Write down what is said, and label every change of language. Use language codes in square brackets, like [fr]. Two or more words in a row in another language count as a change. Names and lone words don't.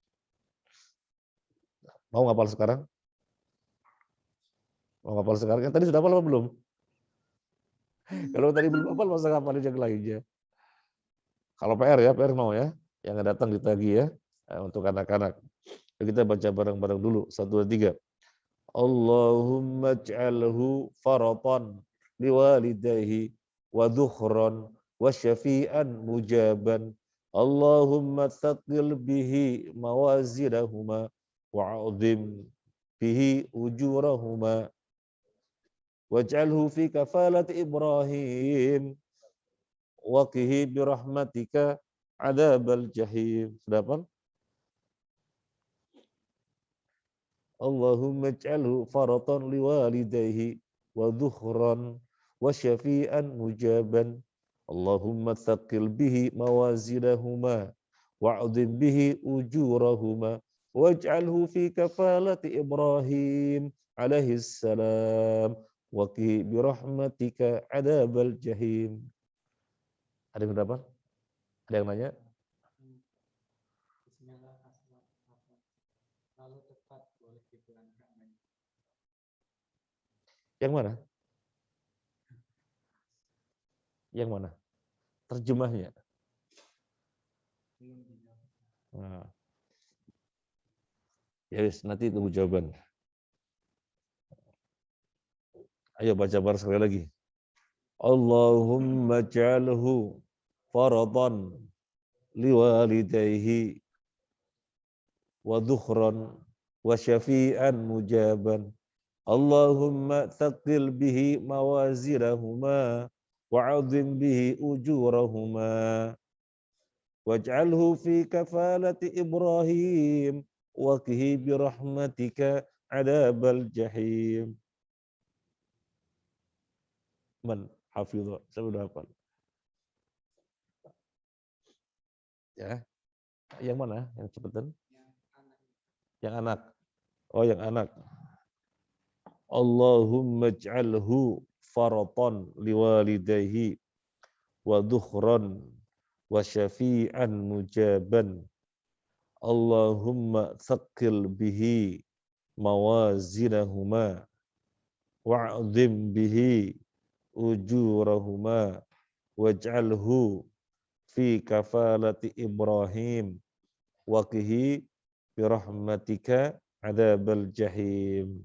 [id] Mau ngapal sekarang? Mau ngapal sekarang? Yang tadi sudah hafal apa belum? Kalau tadi belum hafal masa ngapalin yang lainnya. Kalau PR mau ya. Yang datang ditagih ya. Untuk anak-anak. Kita baca bareng-bareng dulu. 1, 2, 3. [ar] اللهم اجعله فرطا لوالديه وذخرا وشفيعا مجابا. اللهم ثقل به موازينهما وأعظم به أجورهما واجعله في كفالة إبراهيم وقه برحمتك عذاب الجحيم. [id] Sudah hafal? [ar] اللهم اجعله فرطا لوالديه وذخرا وشفيعا مجابا. اللهم ثقل به موازينهما وأعظم به أجورهما واجعله في كفالة إبراهيم عليه السلام وقه برحمتك عذاب الجحيم. [id] Ada yang berapa? Ada yang nanya? Lalu tepat boleh dipulangkan. Yang mana? Yang mana? Terjemahnya. Nah. [jv] Ya wis, [id] nanti tunggu jawaban. Ayo baca bareng sekali lagi. [ar] اللهم اجعله فرطا لوالديه وذخرا وشفيعا مجابا. اللهم ثقل به موازينهما وأعظم به أجورهما واجعله في كفالة إبراهيم وقه برحمتك عذاب الجحيم. من حفظ, [id] saya sudah hafal. Ya. Yang mana? Yang cepetan? Yang anak. Oh, yang anak. [ar] اللهم اجعله فرطا لوالديه وذخرا وشفيعا مجابا. اللهم ثقل به موازينهما وأعظم به أجورهما واجعله في كفالة إبراهيم وقه برحمتك عذاب الجحيم.